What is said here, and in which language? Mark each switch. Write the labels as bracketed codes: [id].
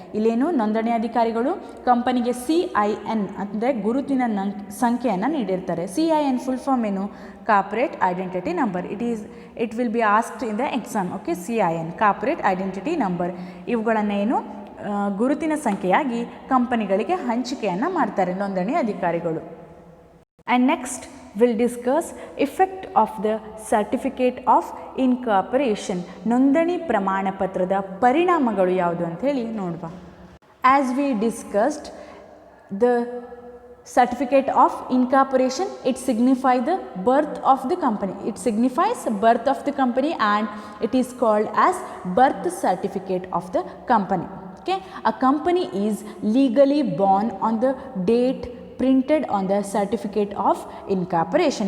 [kn] ಇಲ್ಲೇನು ನೋಂದಣಿ ಅಧಿಕಾರಿಗಳು ಕಂಪನಿಗೆ CIN ಅಂದರೆ ಗುರುತಿನ ಸಂಖ್ಯೆಯನ್ನು ನೀಡಿರ್ತಾರೆ. [en] CIN full form [kn] ಏನು? [en] Corporate identity number. It will be asked in the exam. [kn] Okay, CIN corporate identity number. ಇವುಗಳನ್ನೇನು ಗುರುತಿನ ಸಂಖ್ಯೆಯಾಗಿ ಕಂಪನಿಗಳಿಗೆ ಹಂಚಿಕೆಯನ್ನು ಮಾಡ್ತಾರೆ ನೋಂದಣಿ ಅಧಿಕಾರಿಗಳು. [en] And next we'll discuss effect of the certificate of incorporation. [kn] ನೋಂದಣಿ ಪ್ರಮಾಣ ಪತ್ರದ ಪರಿಣಾಮಗಳು ಯಾವುದು ಅಂತ ಹೇಳಿ ನೋಡುವ. [en] As we discussed, the certificate of incorporation, it signifies the birth of the company. It signifies birth of the company and it is called as birth certificate of the company. Okay, a company is legally born on the date printed on the certificate of incorporation.